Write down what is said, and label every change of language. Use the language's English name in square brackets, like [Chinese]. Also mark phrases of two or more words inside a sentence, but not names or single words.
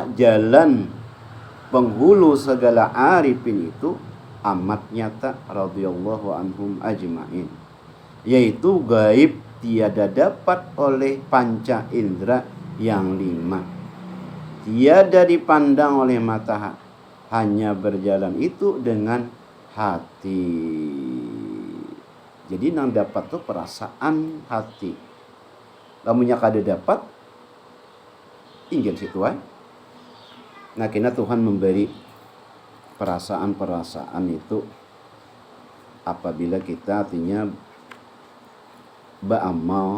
[Malay] jalan penghulu segala arifin itu amat nyata [Arabic] radhiyallahu anhum ajma'in, [Malay] yaitu gaib, tiada dapat oleh panca indera yang 5, tiada dipandang oleh mata, hanya berjalan itu dengan hati. [Banjar] Jadi nang dapat tuh perasaan hati. Lamunnya kada dapat, tinggal situ aja. Nah, kena Tuhan memberi perasaan-perasaan itu apabila kita artinya beramal.